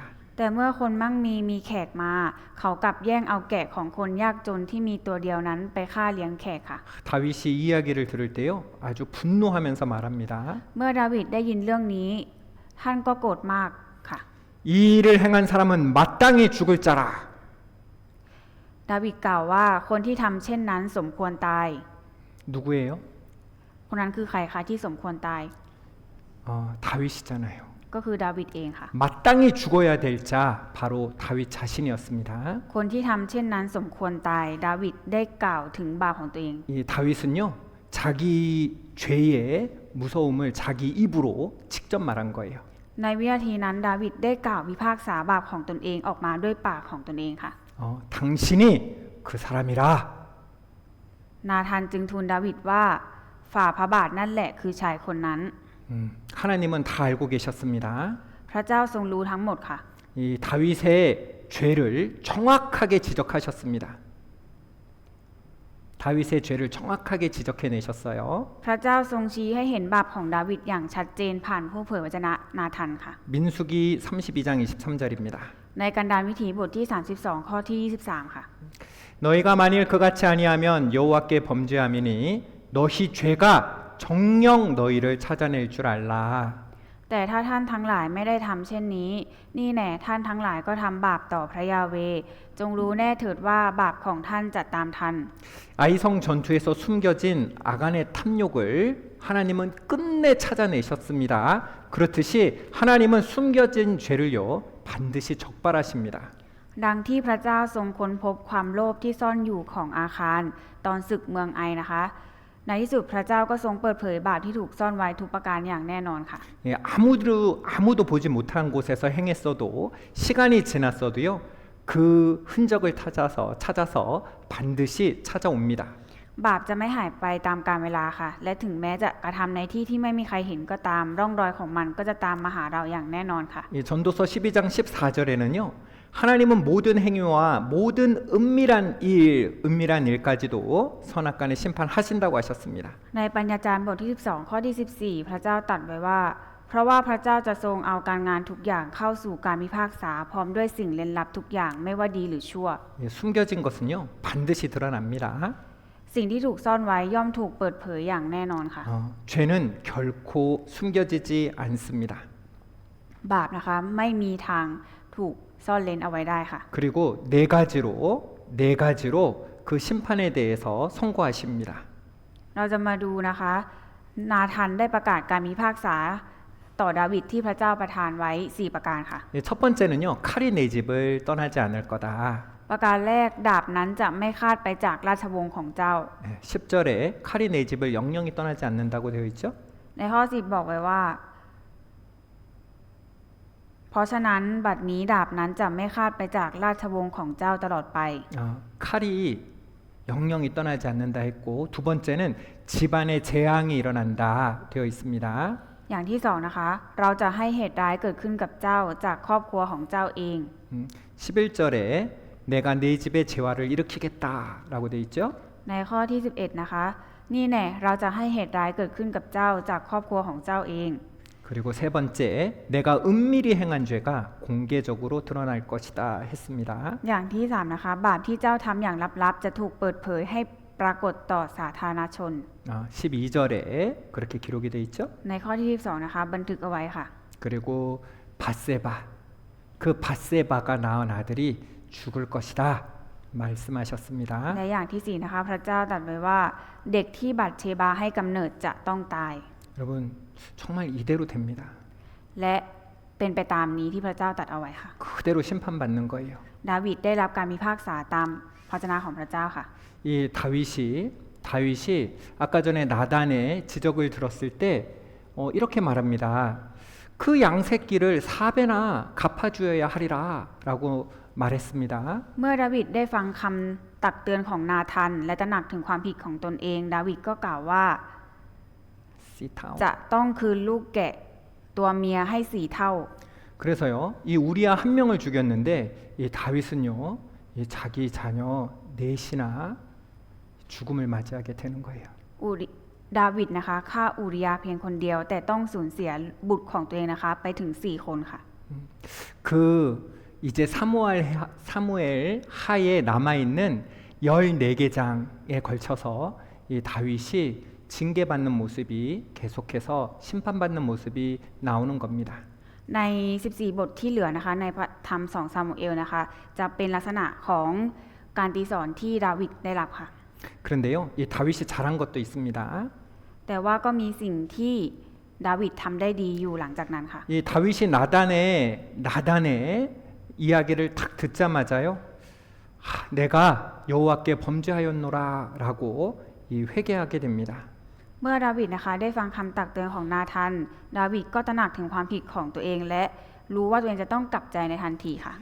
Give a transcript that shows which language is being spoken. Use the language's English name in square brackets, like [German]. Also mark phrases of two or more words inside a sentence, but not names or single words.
[Thai] แต่เมื่อคนมั่งมีแขกมาเขากลับแย่งเอาแกะของคนยากจนที่มีตัวเดียวนั้นไปฆ่าเลี้ยงแขกค่ะ [Korean] 다윗이 이 이야기를 들을 때요, 아주 분노하면서 말합니다. [Thai] เมื่อดาวิดได้ยินเรื่องนี้ท่านก็โกรธมากค่ะ [Korean] 이 일을 행한 사람은 마땅히 죽을 자라. [Thai] ดาวิดกล่าวว่าคนที่ทำเช่นนั้นสมควรตาย [Korean] 누구예요? [Thai] คนนั้นคือใครคะที่สมควรตาย [Korean] 다윗이잖아요. [Thai] ก็คือดาวิดเองค่ะ [Korean] 마땅히 죽어야 될 자 바로 다윗 자신이었습니다. [Thai] คนที่ทำเช่นนั้นสมควรตายดาวิดได้กล่าวถึงบาปของตัวเอง [Korean] 이 다윗은요, 자기 죄의 무서움을 자기 입으로 직접 말한 거예요. [Thai] ในวินาทีนั้นดาวิดได้กล่าวพิพากษาบาปของตนเองออกมาด้วยปากของตนเองค่ะ [Korean] 당신이 그 사람이라. [Thai] นาธานจึงทูลดาวิดว่าฝ่าพระบาทนั่นแหละคือชายคนนั้น [Korean] 하나님은 다 알고 계셨습니다. [Thai] พระเจ้าทรงรู้ทั้งหมดค่ะ [Korean] 이 다윗의 죄를 정확하게 지적하셨습니다. 다윗의 죄를 정확하게 지적해내셨어요. [Thai] พระเจ้าทรงชี้ให้เห็นบาปของดาวิดอย่างชัดเจนผ่านผู้เผยวจนะนาธานค่ะ [Korean] 민수기 32장 23절입니다. [Thai] ในกันดารวิถีบทที่ 32 ข้อที่ 23 ค่ะ [Korean] 너희가 만일 그같이 아니하면 여호와께 범죄함이니 너희 죄가 정녕 너희를 찾아낼 줄 알라. [Thai] แต่ถ้าท่านทั้งหลายไม่ได้ทำเช่นนี้นี่แน่ท่านทั้งหลายก็ทำบาปต่อพระยาเวห์จงรู้แน่เถิดว่าบาปของท่านจะตามทัน [Korean] 아이성 전투에서 숨겨진 아간의 탐욕을 하나님은 끝내 찾아내셨습니다. 그렇듯이 하나님은 숨겨진 죄를요, 반드시 적발하십니다. [Thai] ดังที่พระเจ้าทรงค้นพบความโลภที่ซ่อนอยู่ของอาคารตอนศึกเมืองไอนะคะ ในที่สุดพระเจ้าก็ทรงเปิดเผยบาปที่ถูกซ่อนไว้ทุกประการอย่างแน่นอนค่ะ [Korean] 아무도 보지 못한 곳에서 행했어도 시간이 지났어도요, 그 흔적을 찾아서 반드시 찾아옵니다. [Thai] บาปจะไม่หายไปตามกาลเวลาค่ะ และถึงแม้จะกระทำในที่ที่ไม่มีใครเห็นก็ตามร่องรอยของมันก็จะตามมาหาเราอย่างแน่นอนค่ะ [Korean] 이 전도서 12장 14절에는요, 하나님은 모든 행위와 모든 은밀한 일까지도 선악간에 심판하신다고 하셨습니다. [Thai] ในปัญญาจารย์บทที่ 12 ข้อที่ 14 พระเจ้าตรัสไว้ว่า เพราะว่าพระเจ้าจะทรงเอาการงานทุกอย่างเข้าสู่การพิพากษาพร้อมด้วยสิ่งเร้นลับทุกอย่างไม่ว่าดีหรือชั่ว [Korean] 예, 숨겨진 것은요 반드시 드러납니다. [Thai] สิ่งที่ถูกซ่อนไว้ย่อมถูกเปิดเผยอย่างแน่นอนค่ะ [Korean] 죄는 결코 숨겨지지 않습니다. [Thai] บาปนะคะไม่มีทางถูกซ่อนเร้นเอาไว้ได้ค่ะ [Korean] 그리고 네 가지로 그 심판에 대해서 선고하십니다. [Thai] เราจะมาดูนะคะ นาธานได้ประกาศการพิพากษาต่อดาวิดที่พระเจ้าประทานไว้ 4 ประการค่ะ [Korean] 예, 첫 번째는요 칼이 내 집을 떠나지 않을 거다. [Thai] ประการแรกดาบนั้นจะไม่คาดไปจากราชวงศ์ของเจ้า [Korean] 예, 10절에 칼이 내 집을 영영히 떠나지 않는다고 되어 있죠. [Thai] ในข้อ 10 บอกไว้ว่า เพราะฉะนั้นบัดนี้ดาบนั้นจะไม่คาดไปจากราชวงศ์ของเจ้าตลอดไป [Korean] 칼이 영영히 떠나지 않는다 했고 두 번째는 집안에 재앙이 일어난다 되어 있습니다. [Thai] อย่างที่สองนะคะ เราจะให้เหตุร้ายเกิดขึ้นกับเจ้าจากครอบครัวของเจ้าเอง [Korean] 11절에 내가 네 집에 재화를 일으키겠다라고 되어 있죠. [Thai] ในข้อที่ 11 นะคะ นี่แน่เราจะให้เหตุร้ายเกิดขึ้นกับเจ้าจากครอบครัวของเจ้าเอง [Korean] 그리고 세 번째 내가 은밀히 행한 죄가 공개적으로 드러날 것이다 했습니다. [Thai] อย่างที่สามนะคะ บาปที่เจ้าทำอย่างลับๆจะถูกเปิดเผยให้ปรากฏต่อสาธารณชน [Korean] 12절에 그렇게 기록이 돼 있죠. [Thai] ในข้อที่ 12 นะคะ บันทึกเอาไว้ค่ะ [Korean] 그리고 밧세바 그 밧세바가 낳은 아들이 죽을 것이다 말씀하셨습니다. [Thai] และอย่างที่ 4 นะคะ พระเจ้าตรัสไว้ว่าเด็กที่บัตเชบาให้กำเนิดจะต้องตาย [Korean] 여러분 정말 이대로 됩니다. [Thai] และเป็นไปตามนี้ที่พระเจ้าตรัสเอาไว้ค่ะ [Korean] 그대로 심판받는 거예요. [Thai] ดาวิดได้รับการพิพากษาตามพระวจนะของพระเจ้าค่ะ [Korean] 이 다윗이 아까 전에 나단의 지적을 들었을 때 이렇게 말합니다. 그 양새끼를 4배나 갚아주어야 하리라라고 말했습니다. [Thai] เมื่อดาวิดได้ฟังคำตักเตือนของนาธานและตระหนักถึงความผิดของตนเอง ดาวิดก็กล่าวว่า 시타오. จะต้องคืนลูกแกะตัวเมียให้4 เท่า [Korean] 그래서요, 이 우리아 한 명을 죽였는데 이 다윗은요, 이 자기 자녀 넷이나 죽음을 맞이하게 되는 거예요. [Thai] ดาวิดนะคะฆ่าอูริยาเพียงคนเดียว แต่ต้องสูญเสียบุตรของตัวเองนะคะ ไปถึง 4 คนค่ะ [Korean] 그 이제 사무엘 하에 남아 있는 14개장에 걸쳐서 이 다윗이 징계받는 모습이 계속해서 심판받는 모습이 나오는 겁니다. [Thai] ใน 14 บทที่เหลือนะคะในพระธรรม2 ซามูเอลนะคะ จะเป็นลักษณะของการตีสอนที่ดาวิดได้รับค่ะ [Korean] 그런데요, 이 다윗이 잘한 것도 있습니다. [Thai] แต่ว่าก็มีสิ่งที่ดาวิดทำได้ดีอยู่หลังจากนั้นค่ะ [Korean] 이 다윗이 나단의 이야기를 탁 듣자마자요, 내가 여호와께 범죄하였노라라고 이 회개하게 됩니다. [Thai] เมื่อดาวิดนะคะได้ฟังคำตักเตือนของนาธานดาวิดก็ตระหนักถึงความผิดของตัวเอง และรู้ว่าตัวเองจะต้องกลับใจในทันทีค่ะ